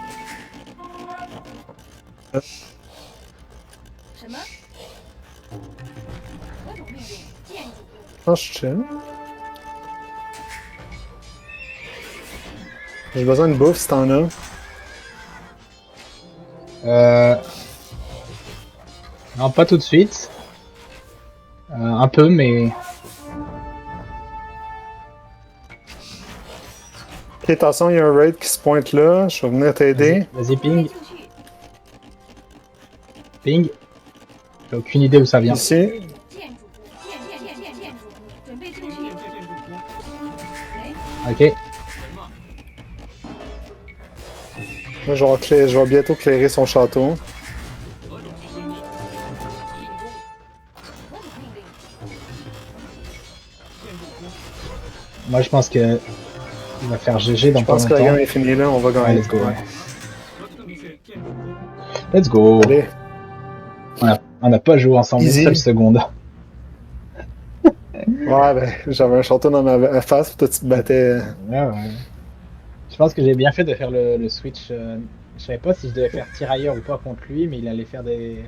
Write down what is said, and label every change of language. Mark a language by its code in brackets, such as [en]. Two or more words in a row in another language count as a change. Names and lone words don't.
[zh] 什么？何种命令？建筑工， [fr] Ah, je chill. J'ai besoin de bouffe si t'en as. Non, pas tout de suite. Un peu, mais... Ok, attention, il y a un raid qui se pointe là. Je vais venir t'aider. Vas-y, [zh] 准备 ping, 就绪， ping. [fr] J'ai aucune idée où ça vient. Ici. [zh] 建筑工，建筑工，准备就绪，建筑工，喂， Ok. 人嘛， [fr] Là, je vais bientôt clairer son château. [zh] 何种命令？进攻，何种命令？建筑工， [fr] Moi, je pense que il va faire GG dans Je pas pense que la game longtemps. est finie là. On va Ouais, gagner. [en] let's go. [zh] 何正确建筑工， [en] Let's go. [fr] Allez. On a pas joué ensemble une Easy. seule seconde. Ouais, ben, j'avais un château dans ma face, puis toi, tu te battais. Ouais. Je pense que j'ai bien fait de faire le switch. Je savais pas si je devais faire tirailleur ou pas contre lui, mais il allait faire des.